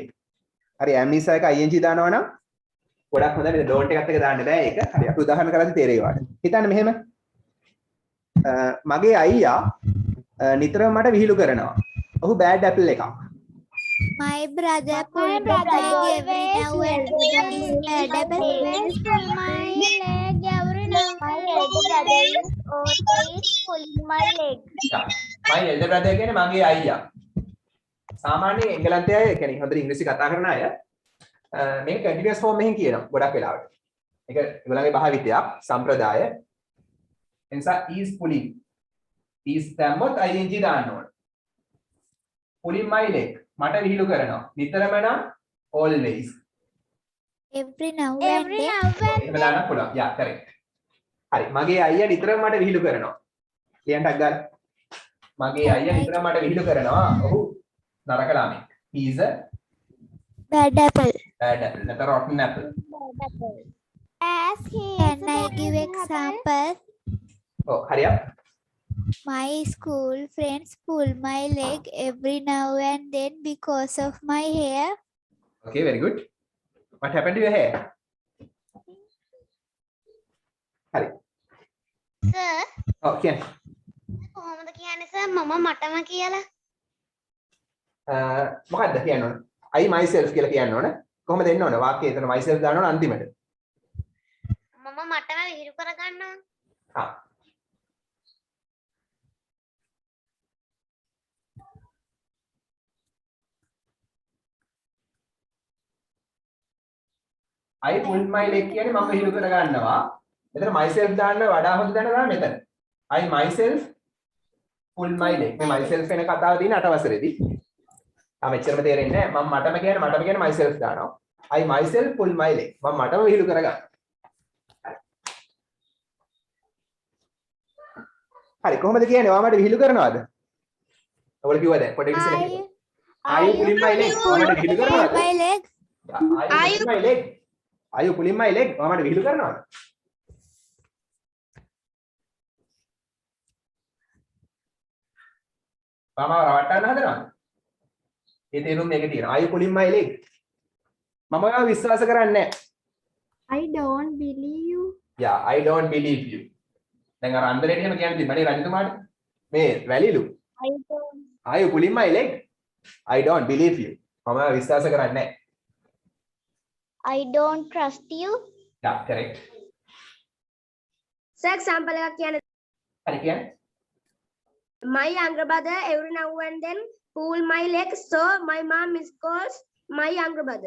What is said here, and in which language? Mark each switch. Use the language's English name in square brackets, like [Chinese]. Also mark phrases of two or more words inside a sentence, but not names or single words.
[Sinhala] හරි am නිසා එක ing දානවා නම් ගොඩක් හොඳයි. මේ don't එකත් එක දාන්න බෑ ඒක. හරි. අපි උදාහරණ කරද්දී තේරෙයි වාට. හිතන්න මෙහෙම. මගේ අයියා නිතරම මට විහිළු කරනවා. ඔහු [English] bad apple [Sinhala] එකක්. [English] My brother pull my leg every now and then. Always pull my leg every now and then. Always pulling my leg. my elder brother [Sinhala] කියන්නේ මගේ අයියා. සාමාන්‍ය එංගලන්තයේ අය කියන්නේ හොඳට ඉංග්‍රීසි කතා කරන අය මේක [English] continuous form [Sinhala] එකකින් කියනවා ගොඩක් වෙලාවට. ඒක ඒගොල්ලන්ගේ භාවිතයක් සම්ප්‍රදාය. එනිසා [English] is pulling. [Sinhala] is දැම්මොත් ing දාන්න ඕන. [English] pulling my leg [Sinhala] මට විහිළු කරනවා. නිතරම නම් always. [English] Every now and then. [Sinhala] එහෙම දාන්න පුළුවන්. [English] yeah correct. [Sinhala] හරි. මගේ අයියා නිතරම මට විහිළු කරනවා. ලියන්නක් ගන්න. මගේ අයියා නිතරම මට විහිළු කරනවා. ඔහු නරක ළමෙක්. [English] he is a Bad apple. bad apple. not a rotten apple. As he can I give example? Oh, hurry up. My school friends pull my leg every now and then because of my hair. Okay, very good. What happened to your hair? Hari. Sir, Oh, Kian. [Sinhala] කොහොමද කියන්නේ sir මම මටම කියලා? මොකක්ද කියන්න ඕන? [English] I myself [Sinhala] කියලා කියන්න ඕන. කොහොමද එන්න ඕන? වාක්‍යය එතන myself දාන්න ඕන අන්තිමට. මම මටම විහිළු කරගන්නවා. හා. [English] I pulled my leg [Sinhala] කියන්නේ මම විහිළු කරගන්නවා. එතන myself දාන්න වඩා හොඳ දැන ගන්න මෙතන. [English] I myself pulled my leg. [Sinhala] මේ myself වෙන කතාව තියෙන 8 වසරේදී. මෙච්චරම තේරෙන්නේ නැහැ. මම මටම කියන්නේ myself දානවා. [English] I myself pull my leg. [Sinhala] මම මටම විහිළු කරගන්නවා. හරි කොහොමද කියන්නේ? ඔයා මට විහිළු කරනවද? ඔයාලා කිව්වද? පොඩ්ඩක් ඉස්සෙල්ලා කිව්වා. [English] Are you pulling my leg? [Sinhala] ඔයා මට විහිළු කරනවද? [English] My leg. Are you pulling my leg? Are you pulling my leg? [Sinhala] ඔයා මට විහිළු කරනවද? මාව රවට්ටන්න හදනවද? ඒ තේරුම් මේක තියෙනවා. [English] Are you pulling my leg? [Sinhala] මම ඔයාව විශ්වාස කරන්නේ නැහැ. [English] I don't believe you. Yeah, I don't believe you. [Sinhala] දැන් අර අන්දරේට එහෙම කියන්න තිබ්බනේ රජතුමාට. මේ වැලිලු. [English] Are you pulling my leg? I don't believe you. [Sinhala] මම ඔයාව විශ්වාස කරන්නේ නැහැ. [English] I don't trust you. Yeah, correct. [Sinhala] සර් එක්සැම්පල් එකක් කියන්න. හරි කියන්නේ. [English] My younger brother every now and then pull my leg, so my mom calls my younger brother.